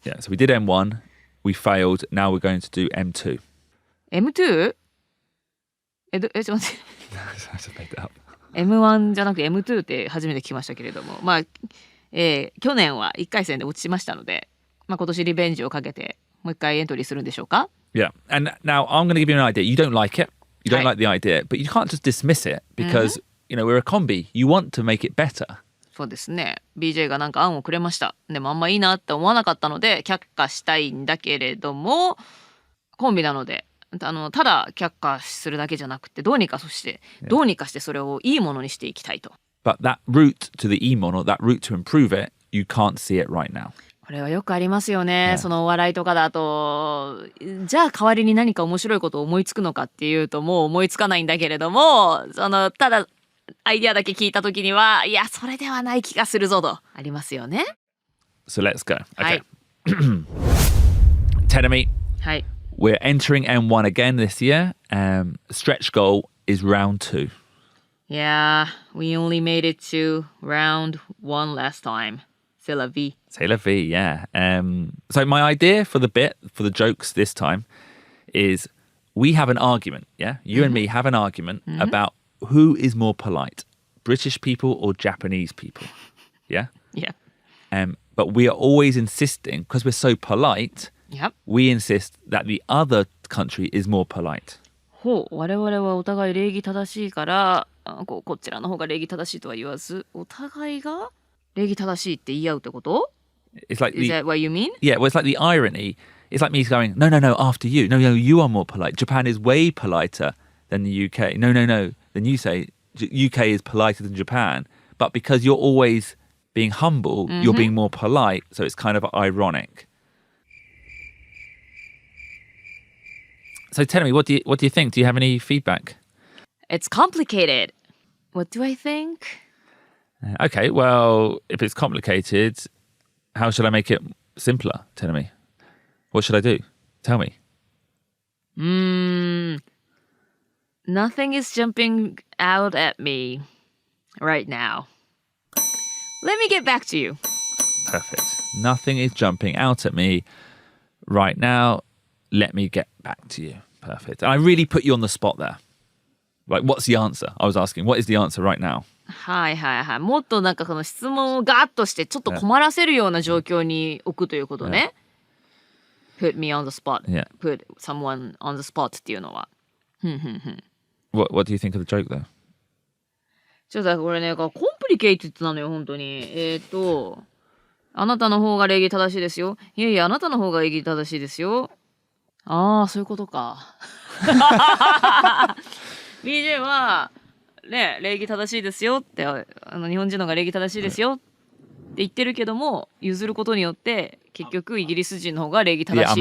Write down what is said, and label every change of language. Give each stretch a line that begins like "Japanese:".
English: Yeah, so we did M1, we failed, now we're going to do M2.
Japanese: M2? ちょっと待って。
English: I just made that up.
Japanese: M1 じゃなくて M2 って初めて聞きましたけれども、まあ、去年は1回戦で落ちましたので、まあ、今年リベンジをかけてもう一回エントリーするんでしょうか？
English: Yeah, and now I'm going to give you an idea. You don't like it. You don't like the idea, but you can't just dismiss it because, you know, we're a combi. You want to make it better.
Japanese: そうですね。 BJ がなんか案をくれました。でもあんまいいなって思わなかったので却下したいんだけれども、コンビなのでただ却下するだけじゃなくてどうにかしてそれをいいものにしていきたいと。
English: But that route to the e-model, that route to improve it, you can't see it right now.
Japanese: これはよくありますよね。そのお笑いとかだと、じゃあ代わりに何か面白いことを思いつくのかっていうともう思いつかないんだけれども、ただアイディアだけ聞いた時にはいやそれではない気がするぞとありますよね。
English: So let's go. Okay.
Japanese: はい。
English: Tenemi,
Japanese: はい。
English: we're entering M1 again this year. Stretch goal is round 2. Yeah, we only made it to round 1 last time.
French: C'est la vie. C'est la vie, yeah.
English: So my idea for the bit, for the jokes this time, is we have an argument, yeah? You and me have an argument about who is more polite, British people or Japanese people, yeah? Yeah. But we are always insisting, because we're so polite, Yep. we insist that the other country is more polite.
Japanese: ほう、我々はお互い礼儀正しいからこちらの方が礼儀正しいとは言わず、お互いが礼儀正しいって言い合うってこと？
English: It's like Is that what you mean? Yeah, well, it's like the irony. It's like me going, no, after you. No, you are more polite. Japan is way politer than the UK. No. Then you say UK is politer than Japan. But because you're always being humble, you're being more polite. So it's kind of ironic. So tell me, what do you think? Do you have any feedback? It's complicated. What do I think? Okay, well, if it's complicated, how should I make it simpler? Tell me. What should I do? Tell me. Nothing is jumping out at me right now. Let me get back to you. Perfect. Nothing is jumping out at me right now. Let me get back to you. Perfect. And I really put you on the spot there. Like, what's the answer? I was asking, what is the answer right now?
Japanese: はいはいはい。もっとなんかこの質問をガーッとしてちょっと困らせるような状況に置くということね。
English: Put me on the spot. Yeah. Put someone on the spot
Japanese: っていうのは。
English: What do you think of the joke though?
Japanese: ちょっとこれね、コンプリケイティッドなのよ、本当に。あなたの方が礼儀正しいですよ。いやいや、あなたの方が礼儀正しいですよ。ああ、そういうことか。 BJ は、ね、礼儀正しいですよって、日本人の方が礼儀正しいですよって言ってるけども、譲ることによって、結局イギリス人の方が礼儀正しい。